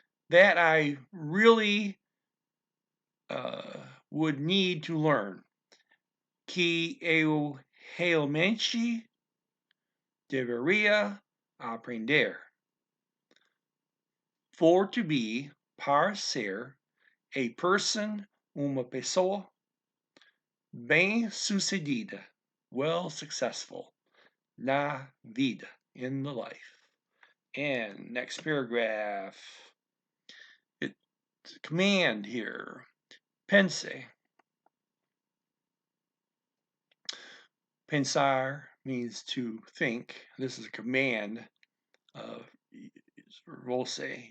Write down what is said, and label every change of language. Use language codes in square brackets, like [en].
[en] That I really would need to learn. [pt] Que eu realmente deveria aprender. [en] For to be, [pt] para ser, [en] a person, [pt] uma pessoa, bem-sucedida, [en] well successful, [pt] na vida, [en] in the life. And next paragraph, it's a command here. Pense. Pensar means to think. This is a command of você.